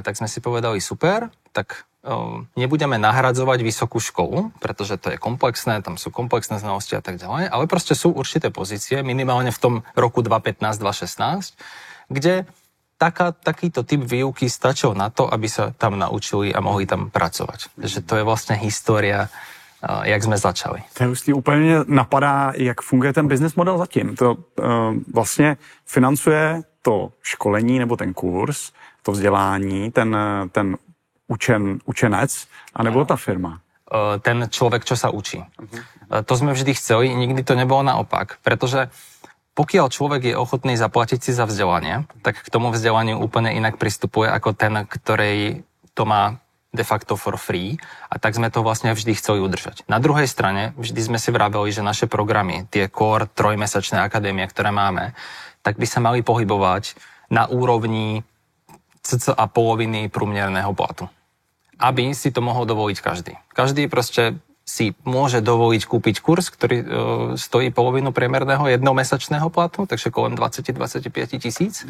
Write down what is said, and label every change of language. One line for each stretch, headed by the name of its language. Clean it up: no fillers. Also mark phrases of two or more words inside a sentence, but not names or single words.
Slovak: Tak sme si povedali super, tak nebudeme nahradzovať vysokú školu, pretože to je komplexné, tam sú komplexné znalosti a tak ďalej, ale proste sú určité pozície, minimálne v tom roku 2015-2016, kde takýto typ výuky stačil na to, aby sa tam naučili a mohli tam pracovať. Takže to je vlastne história, jak sme začali.
Czech: To je hustý, úplně napadá, jak funguje ten business model zatím. To vlastně financuje to školení nebo ten kurz, to vzdělání, ten učenec, anebo ta firma?
Slovak: Ten človek, čo sa učí. To sme vždy chceli, nikdy to nebolo naopak, pretože pokiaľ človek je ochotný zaplatiť si za vzdelanie, tak k tomu vzdelaniu úplne inak pristupuje ako ten, ktorý to má de facto
English: for free
Slovak: a tak sme to vlastne vždy chceli udržať. Na druhej strane vždy sme si vraveli, že naše programy, tie core trojmesačné akadémie, ktoré máme, tak by sa mali pohybovať na úrovni cca poloviny průměrného platu. Aby si to mohol dovoliť každý. Každý proste si môže dovoliť kúpiť kurz, ktorý stojí polovinu priemerného jednomesačného platu, takže kolem 20-25 tisíc.